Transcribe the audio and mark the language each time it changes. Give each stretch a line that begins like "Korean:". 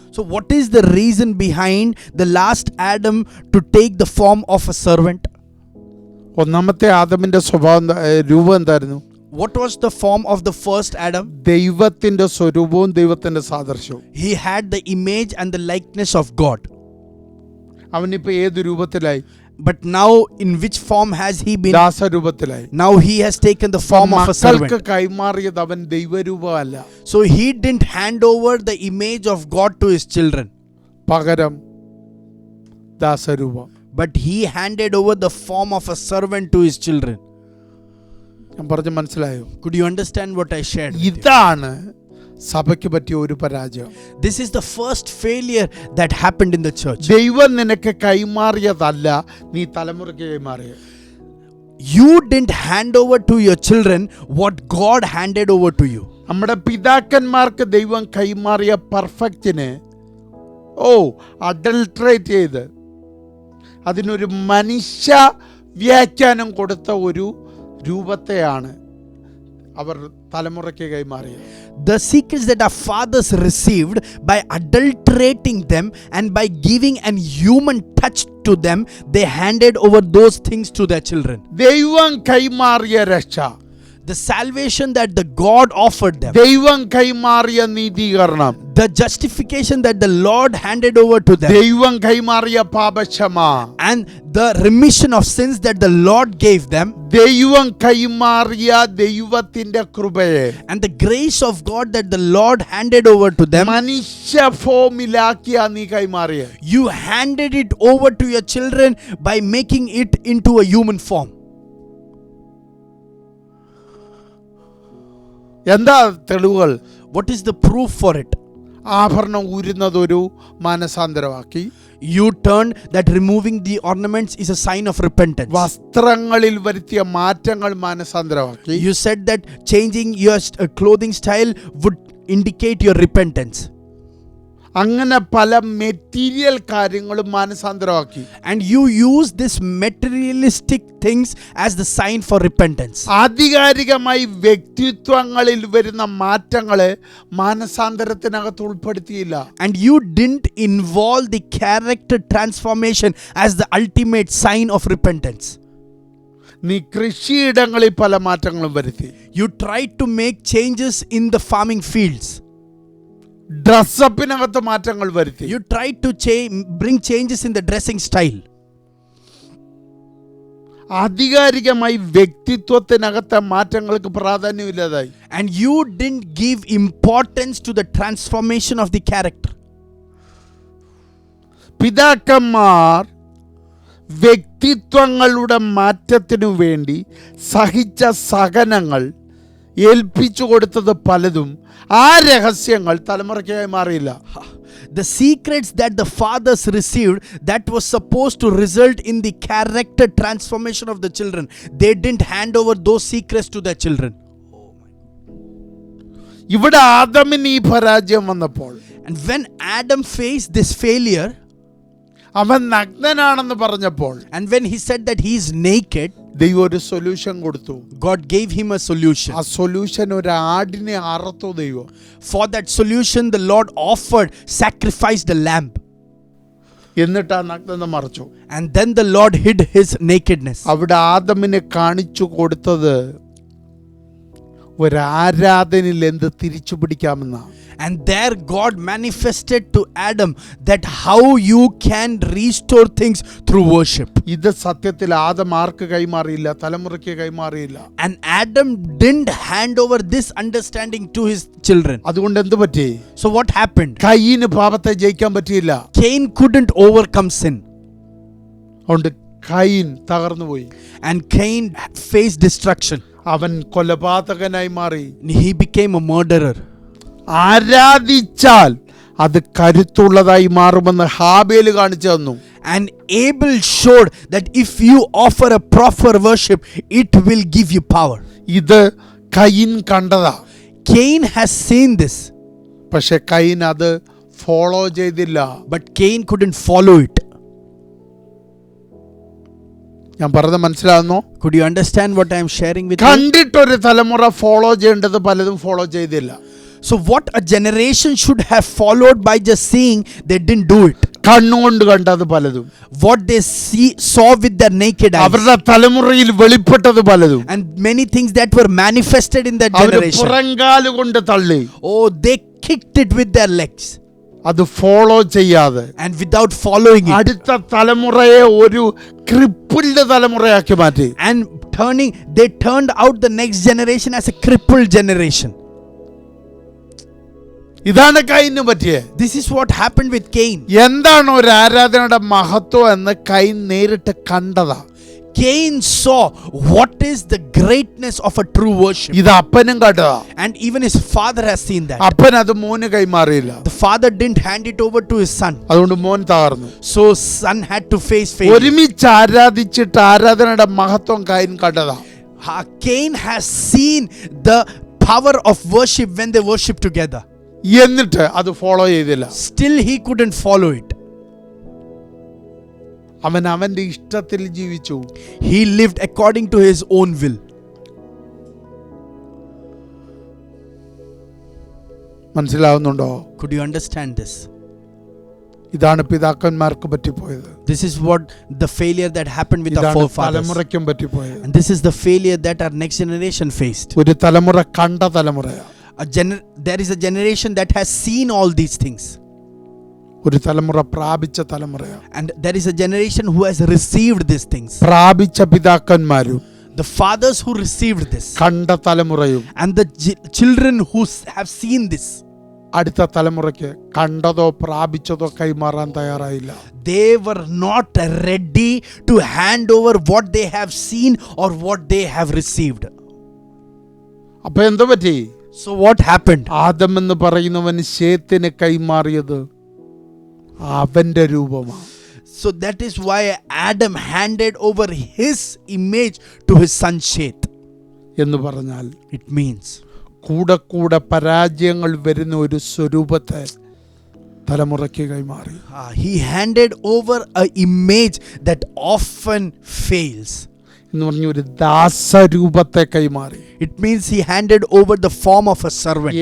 English: So what is the reason behind the last Adam to take the form of a servant?
Malayalam: ഒന്നാമത്തെ ആദമിന്റെ സ്വഭാവം രൂപം എന്തായിരുന്നു?
English: What was the form of the first Adam?
Malayalam: ദൈവത്തിന്റെ സ്വരൂപവും ദൈവത്തിന്റെ സാദൃശ്യവും.
English: He had the image and the likeness of God.
Malayalam: അവനിപ്പോ ഏത് രൂപത്തിലായി?
English: But now in which form has he been?
Malayalam: ദാസരൂപത്തിലായി.
English: Now he has taken the form of a servant.
Malayalam: മക്കൾക്ക് കൈമാറിയത് അവൻ ദൈവരൂപമല്ല.
English: So he didn't hand over the image of God to his children.
Malayalam: പകരം ദാസരൂപം.
English: But he handed over the form of a servant to his children.
Malayalam: ഞാൻ പറഞ്ഞു മനസ്സിലായോ?
English: Could you understand what I shared?
Malayalam: ഇതാണ് സഭയ്ക്ക് പറ്റിയ ഒരു പരാജയം.
English: This is the first failure that happened in the church.
Malayalam: ദൈവം നിനക്ക് കൈമാറിയതല്ല, നീ തലമുറയ്ക്ക് കൈമാറിയ.
English: You didn't hand over to your children what God handed over to you.
Malayalam: നമ്മുടെ പിതാക്കന്മാർക്ക് ദൈവം കൈമാറിയ പെർഫെക്റ്റിനെ അഡൾട്രേറ്റ് ചെയ്ത് അതിനൊരു മനുഷ്യ വ്യാഖ്യാനം കൊടുത്ത ഒരു രൂപത്തെയാണ് അവർ തലമുറയ്ക്ക് കൈമാറിയത്.
English: The secrets that our fathers received by adulterating them and by giving an human touch to them, they handed over those things to their children.
Malayalam: ദൈവം കൈമാറിയ രക്ഷ,
English: The salvation that the God offered them,
Malayalam: ദൈവം കൈമാറിയ നീതീകരണം,
English: the justification that the Lord handed over to them,
Malayalam: ദൈവം കൈമാറിയ പാപക്ഷമ,
English: and the remission of sins that the Lord gave them,
Malayalam: ദൈവം കൈമാറിയ ദൈവത്തിന്റെ കൃപയെ,
English: and the grace of God that the Lord handed over to them,
Malayalam: മനുഷ്യ ഫോമിലാക്കിയ നീ കൈമാറിയ.
English: you handed it over to your children by making it into a human form.
Malayalam: എന്താ തെളിവുകൾ?
English: What is the proof for it?
Malayalam: ആഭരണം ഊരുന്നതൊരു മാനസാന്തരമാക്കി.
English: You turned that removing the ornaments is a sign of repentance.
Malayalam: വസ്ത്രങ്ങളിൽ വരുത്തിയ മാറ്റങ്ങൾ മാനസാന്തരമാക്കി.
English: You said that changing your clothing style would indicate your repentance.
Malayalam: അങ്ങനെ പല material കാര്യങ്ങളും മാനസാന്തരമാക്കി.
English: And you use this materialistic things as the sign for repentance.
Malayalam: ആധികാരികമായി വ്യക്തിത്വങ്ങളിൽ വരുന്ന മാറ്റങ്ങളെ മാനസാന്തരത്തിനകത്ത് ഉൾപ്പെടുത്തിയില്ല.
English: And you didn't involve the character transformation as the ultimate sign of repentance.
Malayalam: നീ കൃഷിയിടങ്ങളിൽ പല മാറ്റങ്ങളും വരുത്തി.
English: You tried to make changes in the farming fields.
Malayalam: ഡ്രസ്സപ്പിനകത്ത് മാറ്റങ്ങൾ വരുത്തി.
English: You tried to bring changes in the dressing style.
Malayalam: ആധികാരികമായി വ്യക്തിത്വത്തിനകത്തെ മാറ്റങ്ങൾക്ക് പ്രാധാന്യമില്ലാതായി.
English: And you didn't give importance to the transformation of the character.
Malayalam: പിതാക്കന്മാർ വ്യക്തിത്വങ്ങളുടെ മാറ്റത്തിനു വേണ്ടി സഹിച്ച സഹനങ്ങൾ, ഏൽപ്പിച്ചു കൊടുത്തത് പലതും, ആ രഹസ്യങ്ങൾ തലമുറയ്ക്കായി മാറിയില്ല.
English: The secrets that the fathers received that was supposed to result in the character transformation of the children, they didn't hand over those secrets to their children.
Malayalam: ഇവിടെ ആദമിന് ഈ പരാജയം വന്നപ്പോൾ,
English: And when Adam faced this failure,
Malayalam: അവൻ നഗ്നനാണെന്ന് പറഞ്ഞപ്പോൾ,
English: and when he said that he is naked,
Malayalam: ദൈവം ഒരു solution കൊടുത്തു.
English: God gave him a solution.
Malayalam: ആ സൊല്യൂഷൻ ഒരു ആടിനെ അറുത്തു ദൈവം.
English: For that solution the Lord offered, sacrificed a lamb.
Malayalam: എന്നിട്ട് ആ നഗ്നത മറച്ചു.
English: And then the Lord hid his nakedness.
Malayalam: അവിടെ ആദമിനെ കാണിച്ചു കൊടുത്തത് ഒരു ആരാധനയിൽ എന്ത് തിരിച്ചു പിടിക്കാമെന്ന.
English: And there God manifested to Adam that how you can restore things through worship.
Malayalam: ഇത് സത്യത്തിൽ ആദം ആർക്ക് കൈമാറിയില്ല, തലമുറയ്ക്ക് കൈമാറിയില്ല.
English: And Adam didn't hand over this understanding to his children.
Malayalam: അതുകൊണ്ട് എന്ത് പറ്റി?
English: So what happened?
Malayalam: കയ്യിന് പാപത്തെ ജയിക്കാൻ പറ്റിയില്ല.
English: Cain couldn't overcome sin.
Malayalam: അതുകൊണ്ട് കയ്യിൻ തകർന്നുപോയി.
English: And Cain faced destruction.
Malayalam: അവൻ കൊലപാതകനായി മാറി.
English: He became a murderer.
Malayalam: ആരാധിച്ചാൽ അത് കരുത്തുള്ളതായി മാറുമെന്ന് ഹാബേല് കാണിച്ചു തന്നു.
English: And Abel showed that if you offer a proper worship, it will give you power.
Malayalam: ഇത് കയ്യിൻ കണ്ടതാ.
English: Cain has seen this.
Malayalam: പക്ഷെ കയ്യിൻ അത് ഫോളോ ചെയ്തില്ല.
English: But Cain couldn't follow it.
Malayalam: ഞാൻ പറഞ്ഞത് മനസ്സിലാകുന്നു?
English: Could you understand what I am sharing with you?
Malayalam: കണ്ടിട്ടൊരു തലമുറ follow ചെയ്യേണ്ടത് പലതും ഫോളോ ചെയ്തില്ല.
English: So what a generation should have followed by just seeing, they didn't do it.
Malayalam: കണ്ണുകൊണ്ട് കണ്ടത് പലതും,
English: What they saw with their naked eyes,
Malayalam: അവരുടെ തലമുറയിൽ വെളിപ്പെട്ടത് പലതും
English: and many things that were manifested in that
Malayalam: our
English: generation.
Malayalam: പുറങ്കാല് കൊണ്ട് തള്ളി.
English: Oh, they kicked it with their legs.
Malayalam: അത് follow ചെയ്യാതെ
English: And without following it,
Malayalam: അടുത്ത തലമുറയെ ഒരു ക്രിപ്പിൾഡ് തലമുറയാക്കി മാറ്റി.
English: and they turned out the next generation as a crippled generation.
Malayalam: ഇതാണ് കയ്യിന് പറ്റിയേ.
English: This is what happened with Cain.
Malayalam: എന്താണ് ഒരു ആരാധനയുടെ മഹത്വം എന്ന് കയ്യിൻ നേരിട്ട് കണ്ടതാ.
English: Cain saw what is the greatness of a true worship.
Malayalam: ഇത് അപ്പനും കണ്ടതാ.
English: And even his father has seen that.
Malayalam: അപ്പൻ അത് മോന് കൈമാറിയില്ല.
English: The father didn't hand it over to his son.
Malayalam: അതുകൊണ്ട് മോൻ തകർന്നു.
English: So son had to face failure.
Malayalam: ഒരുമിച്ച് ആരാധിച്ചിട്ട് ആരാധനയുടെ മഹത്വം കയ്യിൻ കണ്ടതാ.
English: Cain has seen the power of worship when they worship together.
Malayalam: എന്നിട്ട് അത് ഫോളോ ചെയ്തില്ല.
English: Still he couldn't follow it.
Malayalam: അവൻ അവന്റെ ഇഷ്ടത്തിൽ ജീവിച്ചു.
English: He lived according to his own will.
Malayalam: മനസ്സിലാവുന്നുണ്ടോ?
English: Could you understand this?
Malayalam: ഇതാണ് പിതാക്കന്മാർക്ക് പറ്റിപ്പോയത്.
English: This is what the failure that happened with our forefathers.
Malayalam: തലമുറയ്ക്കും പറ്റിപ്പോയത്.
English: And this is the failure that our next generation faced.
Malayalam: ഒരു തലമുറ കണ്ട തലമുറയാ.
English: There is a generation that has seen all these things.
Malayalam: ഒരു തലമുറ പ്രാപിച്ച തലമുറയാ.
English: And there is a generation who has received these things.
Malayalam: പ്രാപിച്ച പിതാക്കന്മാരും
English: The fathers who received this,
Malayalam: കണ്ട തലമുറയും
English: and the children who have seen this,
Malayalam: അടുത്ത തലമുറയ്ക്ക് കണ്ടതോ പ്രാപിച്ചതോ കൈമാറാൻ തയ്യാറായില്ല.
English: they were not ready to hand over what they have seen or what they have received.
Malayalam: അപ്പൊ എന്തു പറ്റി?
English: So what happened?
Malayalam: ആദം എന്ന് പറയുന്നവൻ ശേത്തിന് കൈമാറിയത് അവന്റെ രൂപമാണ്.
English: So that is why Adam handed over his image to his son Seth.
Malayalam: എന്ന് പറഞ്ഞാൽ
English: It means
Malayalam: കൂടെ കൂടെ പരാജയങ്ങൾ വരുന്ന ഒരു സ്വരൂപത്തെ തലമുറയ്ക്ക് കൈമാറി.
English: He handed over an image that often fails.
Malayalam: എന്ന് പറഞ്ഞ ഒരു ദാസരൂപത്തെ കൈമാറി.
English: It means he handed over the form of a servant.